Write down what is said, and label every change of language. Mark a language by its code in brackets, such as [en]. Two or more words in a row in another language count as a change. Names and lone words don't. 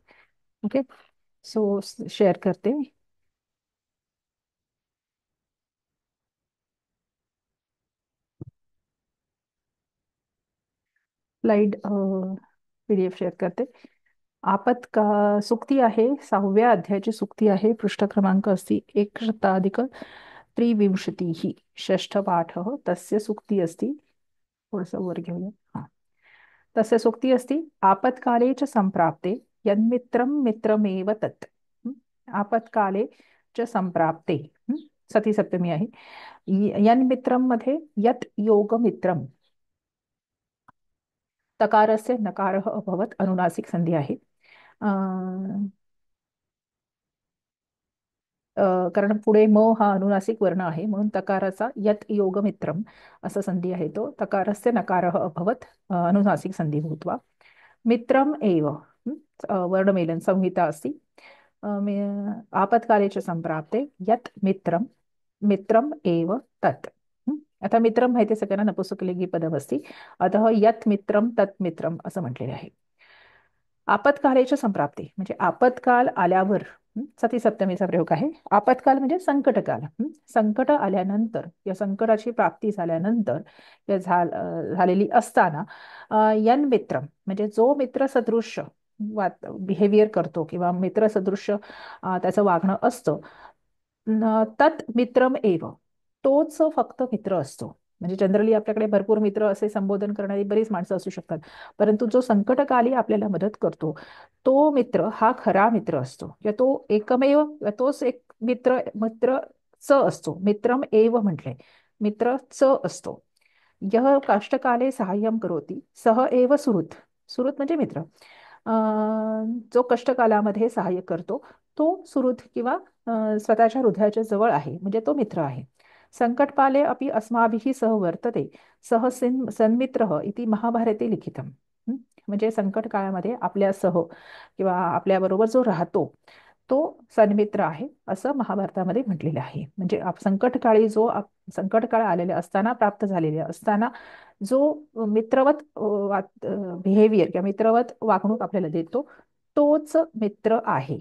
[mr] ओके. सो शेअर करते. स्लाइड PDF शेअर करते. आपत्का सुक्ती आहे, 6व्या अध्यायाची सुक्ती आहे. [sa] पृष्ठ क्रमांक अस्ति 1 ही षष्ठ पाठ तस्य सुक्ती अस्ति. [mr] थोडंसं वर घेऊया. हा, [sa] तस्य सुक्ती अस्ति आपत्काले च संप्राप्ते यन्मित्रं मित्रमेव तत्. [mr] हं? [sa] आपत्काले च संप्राप्ते. [mr] सती सप्तमी आहे. यन्मित्रम मध्ये [sa] यत योग मित्रम. तकारस्य नकारः अभवत [mr] अनुनासिक संधी आहे. कारण पुढे म हा अनुनासिक वर्ण आहे म्हणून तकाराचा [sa] यत योग मित्रम [mr] असा संधी आहे. [sa] तो तकारस्य नकारः अभवत अनुनासिक संधी भूत्वा मित्रम एव. वर्णमेलन संहिता अस्ति. आपत्काले च संप्राप्ते यत मित्रम मित्रम एव तत्. [mr] आता मित्रम माहिती सगळ्यांना नपुंसकलिंगी पदम असती. अतः [sa] यत मित्रम तत् मित्रम [mr] असं म्हटलेलं आहे. आपत्कालेच्या संप्राप्ती म्हणजे आपत्काल आल्यावर. सती सप्तमीचा प्रयोग आहे. आपत्काल म्हणजे संकटकाल. संकट आल्यानंतर या संकटाची प्राप्ती झाल्यानंतर या झालेली असताना यन मित्रम म्हणजे जो मित्र सदृश्य बिहेवियर करतो किंवा मित्र सदृश्य त्याचं वागणं असतं. [sa] तत् मित्रम एव [mr] तोच फक्त मित्र असतो. म्हणजे जनरली आपल्याकडे भरपूर मित्र असे संबोधन करणारी बरीच माणसं असू शकतात. परंतु जो संकटकाली आपल्याला मदत करतो तो मित्र हा खरा मित्र असतो किंवा तो एकमेव तोच एक मित्र मित्र च असतो. [sa] मित्रम एव [mr] म्हटले मित्र च असतो. [sa] यह कष्टकाले सहाय्यम करोति सह एव सुहृत. [mr] सुहृत म्हणजे मित्र. जो कष्टकालामध्ये सहाय्य करतो तो सुहृद किंवा स्वतःच्या हृदयाच्या जवळ आहे म्हणजे तो मित्र आहे. [sa] संकटपाले अपि अस्माभिः सह वर्तते सह सन्मित्रः इति महाभारते लिखितम्. [mr] म्हणजे संकट काळामध्ये आपल्यासह किंवा आपल्याबरोबर जो राहतो तो सन्मित्र आहे असं महाभारतामध्ये म्हटलेलं आहे. म्हणजे संकटकाळी जो संकटकाळ आलेले असताना प्राप्त झालेले असताना जो मित्रवत बिहेवियर किंवा मित्रवत वागणूक आपल्याला देतो तोच मित्र आहे.